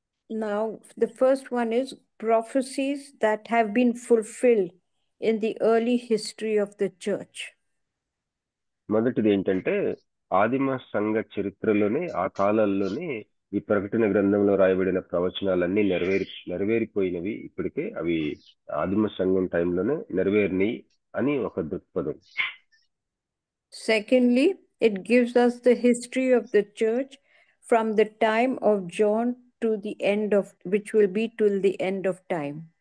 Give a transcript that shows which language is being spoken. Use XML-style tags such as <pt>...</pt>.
<en>Now, the first one is prophecies that have been fulfilled in the early history of the church.</en> <te>మొదటిది ఏంటంటే ఆదిమ సంఘ చరిత్రలోనే ఆ కాలాల్లోనే ఈ ప్రకటన గ్రంథంలో రాయబడిన ప్రవచనాలన్నీ నెరవేరిపోయినవి. ఇప్పటికే అవి ఆదిమ సంఘం టైంలోనే నెరవేరినాయి అని ఒక దృక్పథం.</te> <en>Secondly, it gives us the history of the church from the time of John to the end of, which will be till the end of time.</en>